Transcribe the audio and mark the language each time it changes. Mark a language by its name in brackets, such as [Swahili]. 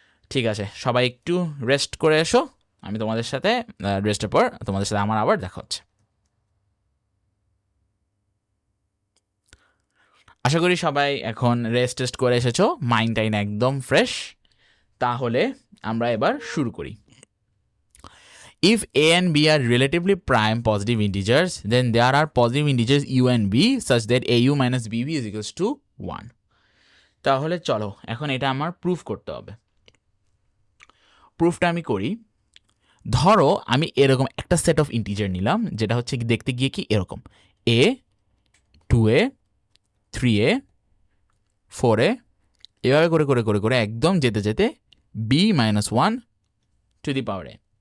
[Bangla] ঠিক আছে, সবাই একটু রেস্ট করে এসো, আমি তোমাদের সাথে রেস্টের পর তোমাদের সাথে আমার আবার দেখা হচ্ছে। আশা করি সবাই এখন রেস্ট করে এসেছো, মাইন্ড টাইন একদম ফ্রেশ, তাহলে আমরা এবার শুরু করি। [English] If a and b are relatively prime positive integers, then there are positive integers u and b such that au minus bb is equals to 1. [Bangla] তাহলে চলো এখন এটা আমার প্রুফ করতে হবে। প্রুফটা আমি করি। ধরো আমি এরকম একটা সেট অফ ইন্টিজার নিলাম, যেটা হচ্ছে দেখতে গিয়ে কি এরকম, a 2a 3a 4a, এভাবে করে করে করে করে একদম যেতে যেতে b minus 1 to the power a।